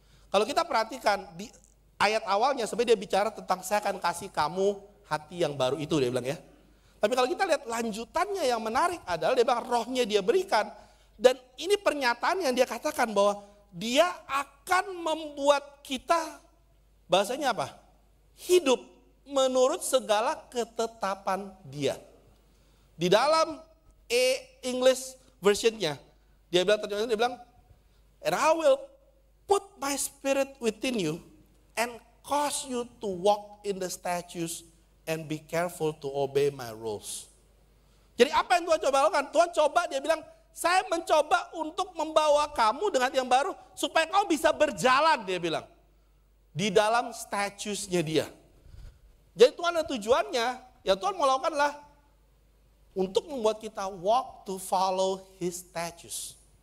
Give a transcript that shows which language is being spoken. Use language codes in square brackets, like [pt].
[id] Kalau kita perhatikan di ayat awalnya sebenarnya dia bicara tentang saya akan kasih kamu hati yang baru itu, dia bilang ya. Tapi kalau kita lihat lanjutannya yang menarik adalah dia bilang rohnya dia berikan. Dan ini pernyataan yang dia katakan bahwa dia akan membuat kita, bahasanya apa? Hidup menurut segala ketetapan dia. Di dalam English versionnya, dia bilang, [en] and I will put my spirit within you and cause you to walk in the statutes and be careful to obey my rules. [id] Jadi apa yang Tuhan coba lakukan? Tuhan coba, dia bilang, saya mencoba untuk membawa kamu dengan yang baru supaya kamu bisa berjalan, dia bilang. Di dalam statutes-nya dia. Jadi Tuhan ada tujuannya, yang Tuhan mau lakukan adalah untuk membuat kita [en] walk to follow his statutes.